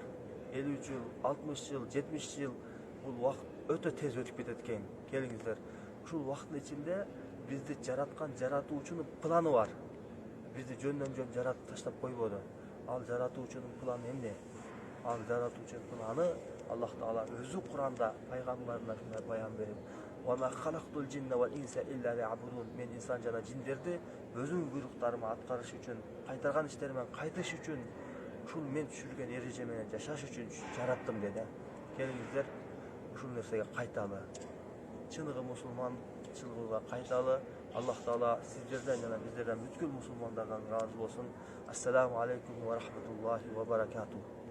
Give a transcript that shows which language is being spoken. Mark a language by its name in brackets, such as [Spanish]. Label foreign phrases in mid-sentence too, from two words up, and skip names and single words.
[Kyrgyz] 50 жыл, 60 жыл, 70 жыл бул убакыт өтө тез өтүп кетет экен. Келиңиздер, ушул убакыттын ичинде бизди жараткан жаратуучунун планы бар. бизди жөндөн жөн жаратып таштап койбоду. Ал жаратуучунун планы эмне? Ал жаратуучунун планы Аллах Таала өзү Куранда пайгамбарына ушундай баян берип: [Arabic] "وما خلقت الجن والإنس إلا ليعبدون." [Kyrgyz] Мен инсан жана жиндерди өзүмдүн буйруктарыма аткарыш үчүн, кайтарган иштеримен кайтыш үчүн, ушул мен түшүргөн эреже менен жашаш үчүн жараттым деди. Келиңиздер ушул нерсеге кайталы. Чыныгы мусулманчылыгына кайталы. Аллах Таала сиздерден жана биздерден бүткүл мусулмандардан ыраазы болсун. [Arabic] السلام عليكم ورحمة الله وبركاته.